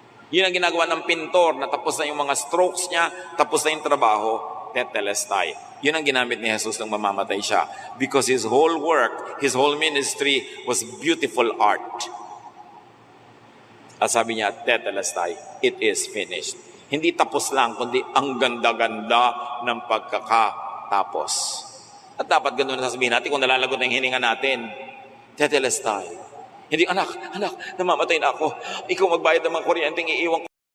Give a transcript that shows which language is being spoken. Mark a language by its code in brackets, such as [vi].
[tl] Yun ang ginagawa ng pintor na tapos na yung mga strokes niya, tapos na yung trabaho, tetelestai. Yun ang ginamit ni Jesus nung mamamatay siya. [en] Because his whole work, his whole ministry was beautiful art. [tl] At sabi niya, tetelestai, [en] it is finished. [tl] Hindi tapos lang, kundi ang ganda-ganda ng pagkakatapos. At dapat ganun na sasabihin natin kung nalalagot na yung hininga natin. Tetelestai. Hindi, anak, namamatay na ako. Ikaw magbayad ng mga kuryenteng iiwan ko.